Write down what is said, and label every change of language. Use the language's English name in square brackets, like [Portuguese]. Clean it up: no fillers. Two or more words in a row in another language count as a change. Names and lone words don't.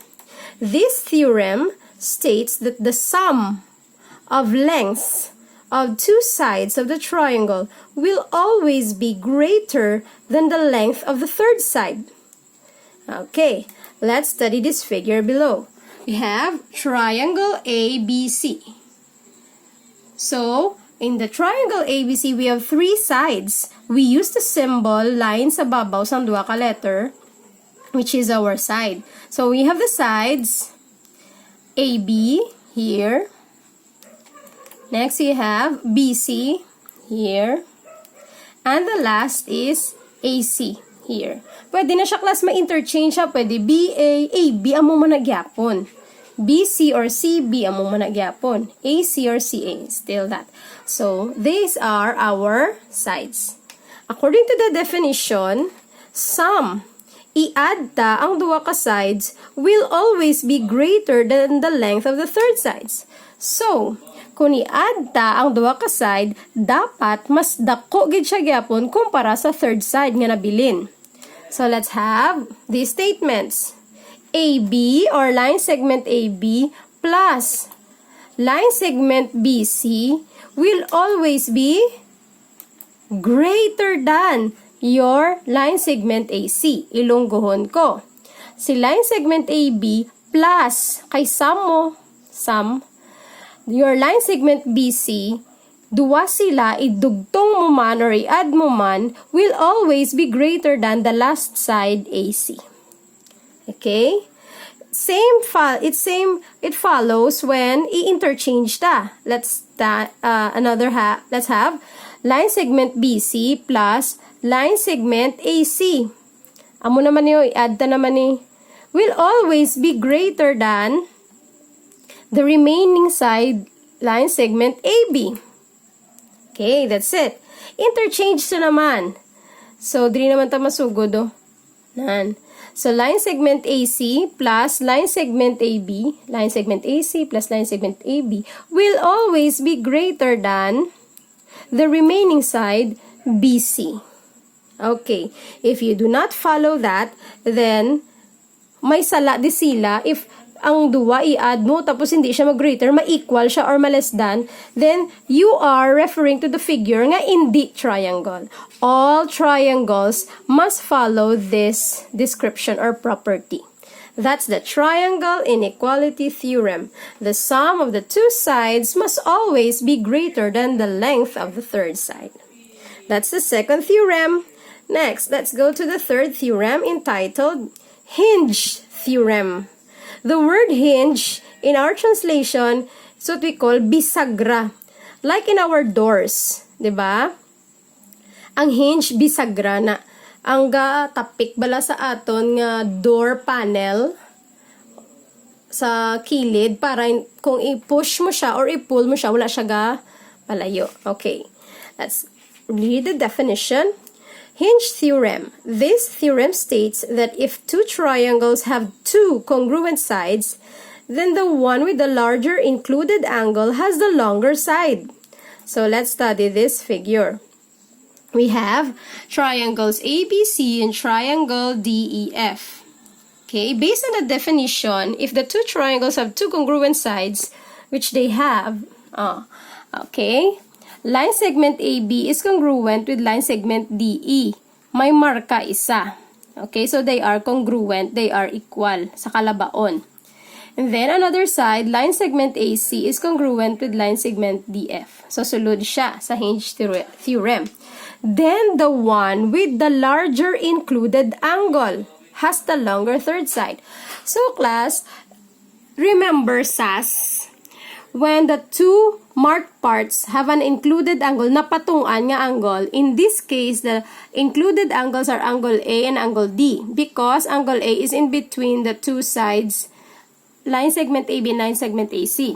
[English] This theorem states that the sum of lengths of two sides of the triangle will always be greater than the length of the third side. Okay, let's study this figure below. We have triangle ABC. So, in the triangle ABC, we have three sides. We use the symbol line [Hiligaynon] sa babaw sang duha ka letter, [English] which is our side. So, we have the sides AB here. Next, we have BC here. And the last is AC here. [Hiligaynon] Pwede na siya class ma-interchange siya. Pwede BA, AB, amo mo nagyapon. BC or CB, amo mo nagyapon. [English] AC or CA, still that. So, these are our sides. According to the definition, sum, [Hiligaynon] i-add ta ang duha ka sides [English] will always be greater than the length of the third sides. [Hiligaynon] So, kung i-add ta ang duha ka side, dapat mas dako gid siya gyapon kumpara sa third side nga nabilin. [English] So let's have these statements. AB or line segment AB plus line segment BC will always be greater than your line segment AC. [Hiligaynon] Ilungguhon ko. Si [English] line segment AB plus kay sum your line segment BC, [Hiligaynon] duwa sila, idugtong mo man or i-add mo man, [English] will always be greater than the last side AC. Okay? It follows when [Hiligaynon] i-interchange ta. [English] Let's have line segment BC plus line segment AC. [Hiligaynon] Amo naman niyo, i-add ta naman ni, [English] will always be greater than the remaining side line segment AB. Okay, that's it. Interchange na naman. [Hiligaynon] So, dili naman ta masugod, oh. Nan. [English] So, line segment AC plus line segment AB, line segment AC plus line segment AB will always be greater than the remaining side BC. Okay, if you do not follow that, then [Hiligaynon] may sala di sila if ang duwa i-add mo tapos hindi siya mag-greater, ma-equal siya or ma-less than, [English] then you are referring to the figure [Hiligaynon] nga hindi triangle. [English] All triangles must follow this description or property. That's the triangle inequality theorem. The sum of the two sides must always be greater than the length of the third side. That's the second theorem. Next, let's go to the third theorem entitled Hinge Theorem. The word hinge, in our translation, is what we call bisagra. Like in our doors, [Hiligaynon] di ba? Ang hinge, bisagra na. Ang tapik bala sa aton nga door panel sa kilid para kung i-push mo siya or i-pull mo siya, wala siya palayo. [English] Okay, let's read the definition. Hinge theorem. This theorem states that if two triangles have two congruent sides, then the one with the larger included angle has the longer side. So let's study this figure. We have triangles ABC and triangle DEF. Okay, based on the definition, if the two triangles have two congruent sides, which they have, okay, line segment AB is congruent with line segment DE. [Hiligaynon] May marka isa. [English] Okay, so they are congruent, they are equal [Hiligaynon] sa kalabaon. [English] And then another side, line segment AC is congruent with line segment DF. [Hiligaynon] So sulod siya sa Hinge theorem. [English] Then the one with the larger included angle has the longer third side. So class, remember SAS, when the two marked parts have an included angle, [Hiligaynon] napatungan nga angle, [English] in this case, the included angles are angle A and angle D because angle A is in between the two sides, line segment AB and line segment AC.